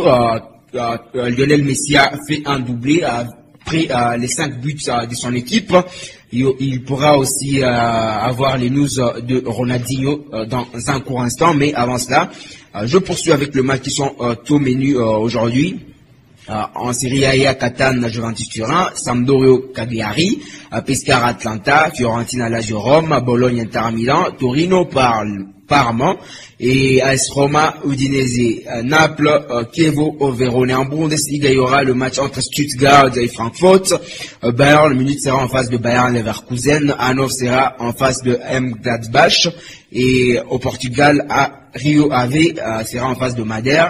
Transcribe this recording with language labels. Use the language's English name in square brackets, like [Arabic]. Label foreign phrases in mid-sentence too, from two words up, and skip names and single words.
[French] Lionel Messi a fait un doublé après les 5 buts de son équipe. Il pourra aussi avoir les news de Ronaldinho dans un court instant, mais avant cela, je poursuis avec le match qui sont au menu aujourd'hui. En Serie A, Catane, Juventus Turin, Sampdoria, Cagliari, Pescara, Atlanta, Fiorentina, Lazio, Rome, Bologne, Inter Milan, Torino, Parma et AS Roma, Udinese, Naples, Chievo, Verona. En Bundesliga, il y aura le match entre Stuttgart et Francfort. Bayern Munich sera en face de Bayern Leverkusen. Hannover sera en face de Mönchengladbach. Et au Portugal, Rio Ave sera en face de Madère.